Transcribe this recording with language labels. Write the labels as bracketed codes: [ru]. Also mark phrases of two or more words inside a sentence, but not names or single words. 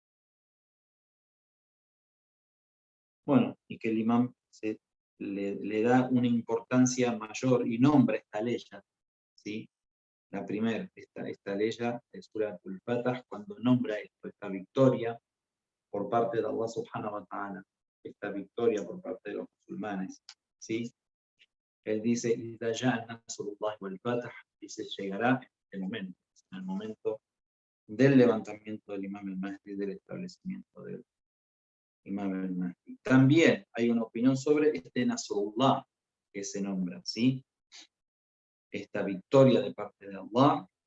[es] Bueno, y que el imam le da una importancia mayor y nombra esta ley, ¿sí? La primera, esta ley de Surat al-Fatah, cuando nombra esta victoria por parte de Allah [ar] سبحانه وتعالى, [es] esta victoria por parte de los musulmanes, ¿sí? Él dice, [ar] "إذا جاء نصر الله والفتح", [es] dice, llegará en el momento del levantamiento del Imam al-Mahdi, del establecimiento del Imam al-Mahdi. También hay una opinión sobre este Nasrullah que se nombra, ¿sí? Esta victoria de parte de Allah.